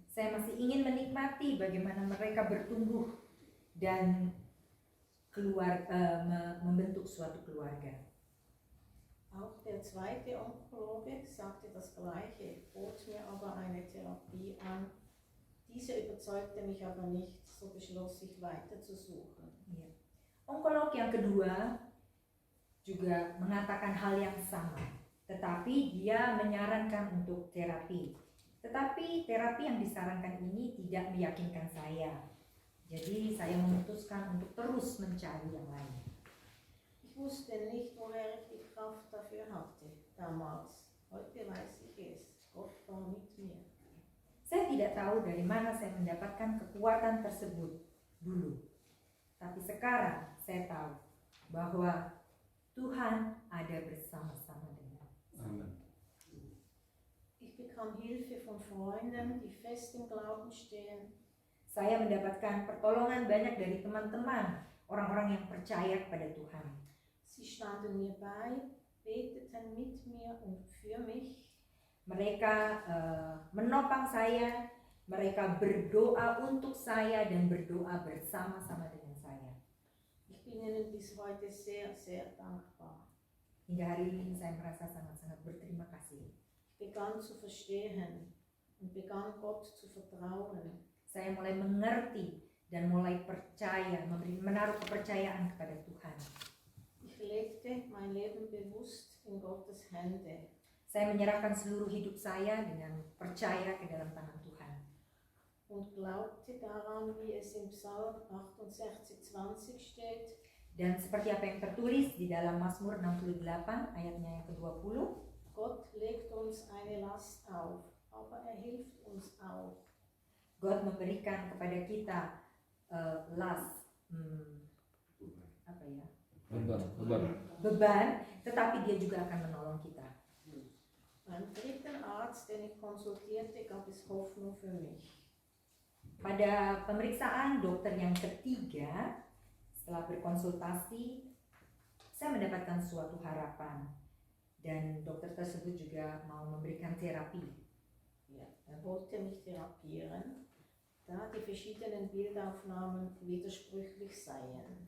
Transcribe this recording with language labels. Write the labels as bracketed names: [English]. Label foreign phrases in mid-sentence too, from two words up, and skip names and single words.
[Indonesian] Saya masih ingin menikmati bagaimana mereka bertumbuh dan membentuk suatu keluarga. [German] Auch der zweite Onkologe sagte das Gleiche, bot mir aber eine Therapie an. Diese überzeugte mich aber nicht, so beschloss ich weiter zu suchen. [Indonesian] Ya. Onkolog yang kedua juga mengatakan hal yang sama, tetapi dia menyarankan untuk terapi. Tetapi terapi yang disarankan ini tidak meyakinkan saya. Jadi saya memutuskan untuk terus mencari yang lain. [German] Ich wusste nicht, woher ich die Kraft dafür hatte damals. Heute weiß ich es. Gott war mit mir. [Indonesian] Saya tidak tahu dari mana saya mendapatkan kekuatan tersebut dulu. Tapi sekarang saya tahu bahwa Tuhan ada bersama-sama dengan saya. Amen. [German] Ich bekam Hilfe von Freunden, die fest im Glauben stehen. [Indonesian] Saya mendapatkan pertolongan banyak dari teman-teman, orang-orang yang percaya kepada Tuhan. [German] Sie standen mir bei, beteten mit mir und für mich. [Indonesian] Mereka menopang saya, mereka berdoa untuk saya dan berdoa bersama-sama dengan saya. [German] Ich bin ihnen bis heute sehr, sehr dankbar. [Indonesian] Hingga hari ini saya merasa sangat-sangat berterima kasih. [German] Ich begann zu verstehen und begann Gott zu vertrauen. [Indonesian] Saya mulai mengerti dan mulai percaya, menaruh kepercayaan kepada Tuhan. [German] Ich legte mein Leben bewusst in Gottes Hände. [Indonesian] Saya menyerahkan seluruh hidup saya dengan percaya ke dalam tangan Tuhan. [German] Und glaubte daran, wie es im Psalm 68,20 steht. [Indonesian] Dan seperti apa yang tertulis di dalam Mazmur 68 ayatnya yang ke-20. [German] Gott legt uns eine Last auf, aber er hilft uns auch. [Indonesian] God memberikan kepada kita Beban. beban, tetapi dia juga akan menolong kita. [German] Beim dritten Arzt, den ich konsultierte, gab es Hoffnung für mich. [Indonesian] Pada pemeriksaan dokter yang ketiga, setelah berkonsultasi, saya mendapatkan suatu harapan dan dokter tersebut juga mau memberikan terapi. [German] Ja, er wollte mich therapieren, da die verschiedenen Bildaufnahmen widersprüchlich seien.